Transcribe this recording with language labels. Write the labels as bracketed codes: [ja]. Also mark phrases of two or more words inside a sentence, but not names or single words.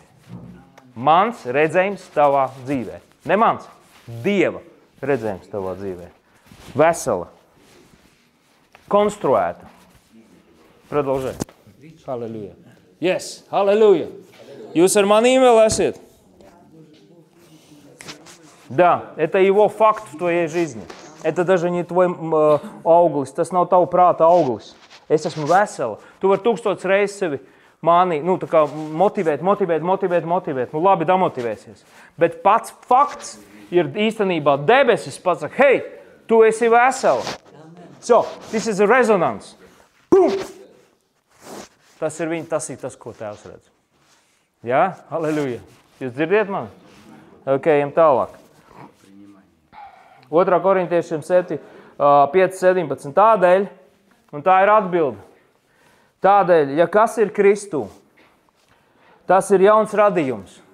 [lv] Mans redzējums tavā dzīvē. Ne mans, Dieva redzējums tavā dzīvē. Vesela. Konstruēta. [en] Продолжай. Halleluja. Yes, halleluja. [lv] Jūs ar manīm vēl esiet? [ru] Да, это его факт в твоей жизни. Это даже не твой auglis, [lv] tas nav tavu prāta auglis. Es esmu vesela. Tu vari 1000 reizes sevi mānīt, tā kā motivēt. Labi, damotivēsies. Bet pats fakts ir īstenībā debesis pats saka, hei, tu esi vesela. [en] So, this is a resonance. Pum! [lv] Tas ir tas, ko Tēvs redz. Jā? Halleluja. Jūs dzirdiet mani? Ok, ejam tālāk. 2. Korintiešiem 5:17. Tādēļ, un tā ir atbilde. Tādēļ, ja kas ir Kristū, tas ir jauns radījums.